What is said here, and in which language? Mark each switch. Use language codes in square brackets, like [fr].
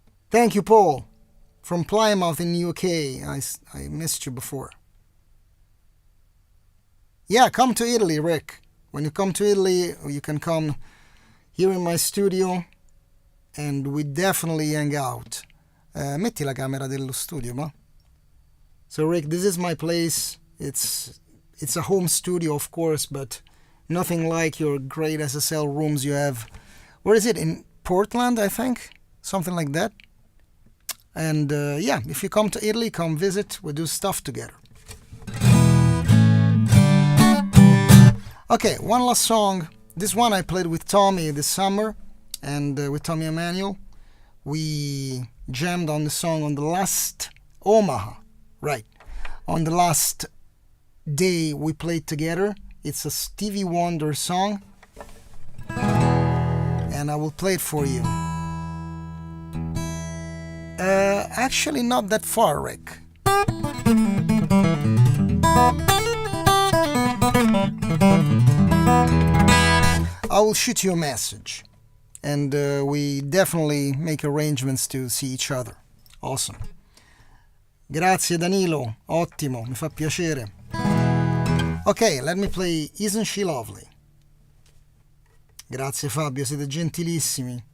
[en] Thank you, Paul, from Plymouth in UK. I missed you before. Yeah, come to Italy, Rick. When you come to Italy, you can come here in my studio and we definitely hang out. [it] Metti la camera dello studio, ma. [en] So, Rick, this is my place. It's a home studio, of course, but nothing like your great SSL rooms you have. Where is it? In Portland, I think? Something like that. And yeah, if you come to Italy, come visit. We'll do stuff together. Okay, one last song. This one I played with Tommy this summer and with Tommy Emmanuel. We jammed on the song on the last Omaha, right? On the last day we played together. It's a Stevie Wonder song, and I will play it for you. Actually, not that far, Rick. I will shoot you a message, and we definitely make arrangements to see each other. Awesome. [it] Grazie Danilo, ottimo, mi fa piacere. [en] Ok, let me play Isn't She Lovely? [it] Grazie Fabio, siete gentilissimi.